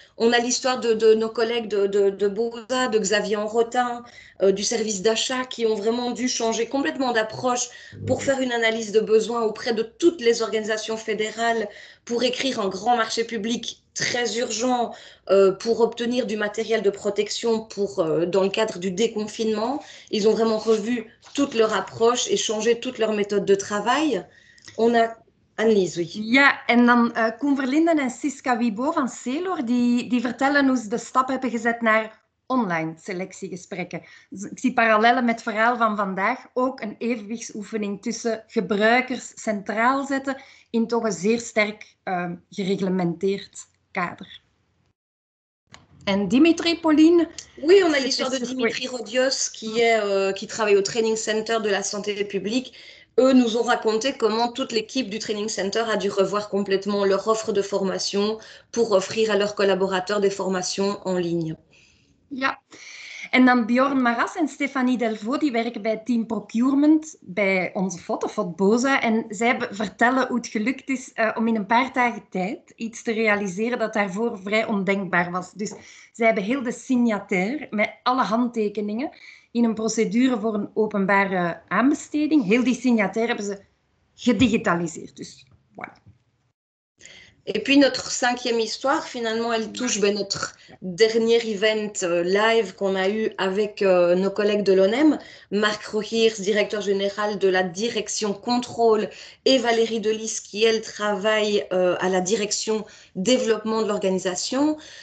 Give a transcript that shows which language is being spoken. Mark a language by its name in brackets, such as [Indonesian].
[French] On a l'histoire de nos collègues de Bosa, de Xavier Enrotin, du service d'achat, qui ont vraiment dû changer complètement d'approche pour faire une analyse de besoins auprès de toutes les organisations fédérales pour écrire un grand marché public très urgent pour obtenir du matériel de protection dans le cadre du déconfinement. Ils ont vraiment revu toute leur approche et changé toute leur méthode de travail. On a Annelies, oui. [Dutch] Ja, en dan Koen Verlinden en Siska Wibo van Celor, die vertellen hoe ze de stap hebben gezet naar online selectiegesprekken. Dus ik zie parallellen met het verhaal van vandaag. Ook een evenwichtsoefening tussen gebruikers centraal zetten in toch een zeer sterk gereglementeerd kader. En Dimitri, Pauline? [French] Oui, on a l'histoire de Dimitri Rodios qui travaille au Training Center de la santé publique. Eux nous ont raconté comment toute l'équipe du Training Center a dû revoir complètement leur offre de formation pour offrir à leurs collaborateurs des formations en ligne. [Dutch] Ja, en dan Bjorn Maras en Stefanie Delvaux, die werken bij Team Procurement bij onze Fotofot Boza. En zij vertellen hoe het gelukt is om in een paar dagen tijd iets te realiseren dat daarvoor vrij ondenkbaar was. Dus zij hebben heel de signataire met alle handtekeningen in een procedure voor een openbare aanbesteding. Heel die signataire hebben ze gedigitaliseerd. Dus voilà. [French] Et puis notre 5e histoire, finalement, elle touche notre dernier event live qu'on a eu avec nos collègues de l'ONEM, Marc Rohirs, directeur général de la direction contrôle, et Valérie Delis, qui, elle, travaille à la direction développement de l'organisation.